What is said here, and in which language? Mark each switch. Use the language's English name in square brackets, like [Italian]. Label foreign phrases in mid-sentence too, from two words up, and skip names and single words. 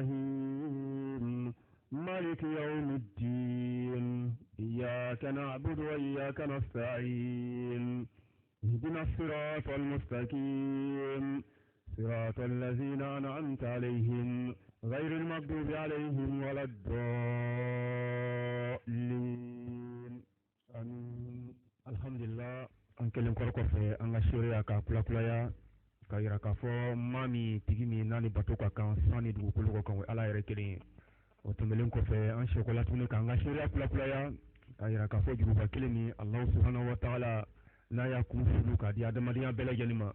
[Arabic] الرحيم مالك يوم الدين إياك نعبد وإياك نستعين اهدنا الصراط المستقيم صراط الذين أنعمت عليهم غير المغضوب عليهم ولا الضالين آمين. الحمد لله [Bambara] an kelen kɔrɔ kɔfɛ an ka seereya ka kulakulaya ka yira k'a fɔ maa min tigi min n'a ni bato ka kan san ni dugukolo kɔ kan o ye ala yɛrɛ kelen ye. O tɛmɛlen kɔfɛ an sekola tuguni k'an ka seereya kulakulaya ka yira k'a fɔ juruba kelen min [Arabic] الله سبحانه وتعالى [Bambara] n'a y'a kun furu k'a di adamadenya bɛɛ lajɛlen ma.